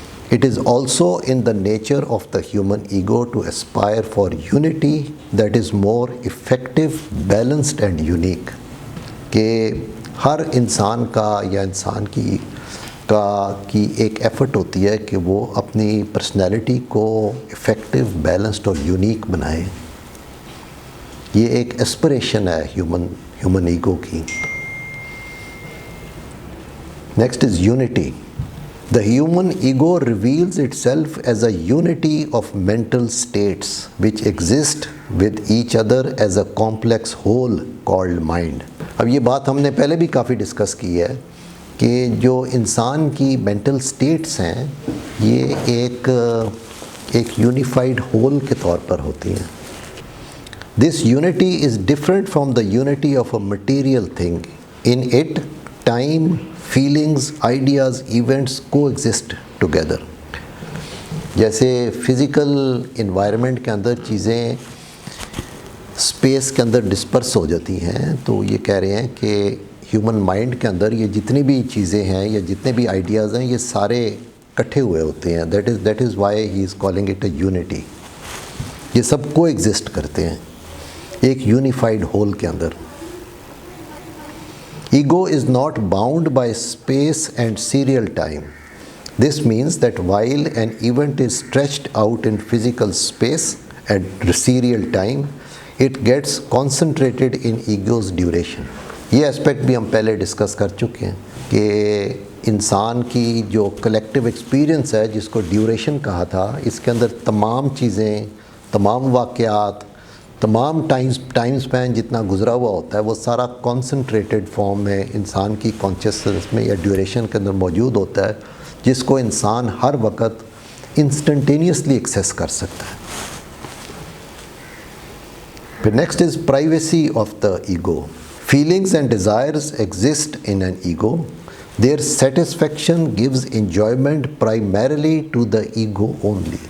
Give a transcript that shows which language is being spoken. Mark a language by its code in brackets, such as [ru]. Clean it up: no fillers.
[en] It is also in the nature of the human ego to aspire for unity that is more effective, balanced and unique، [ur] کہ ہر انسان کا یا انسان کی ایک ایفرٹ ہوتی ہے کہ وہ اپنی پرسنالٹی کو افیکٹو، بیلنسڈ اور یونیک بنائے۔ یہ ایک ایسپریشن ہے ہیومن ایگو کی. [en] Next is unity. The human ego reveals itself as a unity of mental states which exist with each other as a complex whole called mind. [ur] اب یہ بات ہم نے پہلے بھی کافی ڈسکس کی ہے کہ جو انسان کی مینٹل سٹیٹس ہیں یہ ایک یونیفائڈ ہول کے طور پر ہوتی ہیں. [en] This unity is different from the unity of a material thing. In it, time, feelings, ideas, events coexist together. [ur] جیسے فزیکل انوائرمنٹ کے اندر چیزیں اسپیس کے اندر ڈسپرس ہو جاتی ہیں، تو یہ کہہ رہے ہیں کہ ہیومن مائنڈ کے اندر یہ جتنی بھی چیزیں ہیں یا جتنے بھی آئیڈیاز ہیں یہ سارے اکٹھے ہوئے ہوتے ہیں. [en] That is why he is calling it a unity. [ur] یہ سب کو ایگزسٹ کرتے ہیں ایک یونیفائڈ ہول کے اندر. [en] Ego is not bound by space and serial time. This means that while an event is stretched out in physical space and serial time, it gets concentrated in ego's duration. [ur] یہ aspect بھی ہم پہلے discuss کر چکے ہیں کہ انسان کی جو کلیکٹیو ایکسپیرئنس ہے جس کو ڈیوریشن کہا تھا، اس کے اندر تمام چیزیں، تمام واقعات، تمام ٹائم اسپین جتنا گزرا ہوا ہوتا ہے وہ سارا کانسنٹریٹڈ فارم میں انسان کی کانشیسنس میں یا ڈیوریشن کے اندر موجود ہوتا ہے، جس کو انسان ہر وقت انسٹنٹینیسلی ایکسیس کر سکتا ہے. [en] پھر next is privacy of the ego. Feelings and desires exist in an ego. Their satisfaction gives enjoyment primarily to the ego only.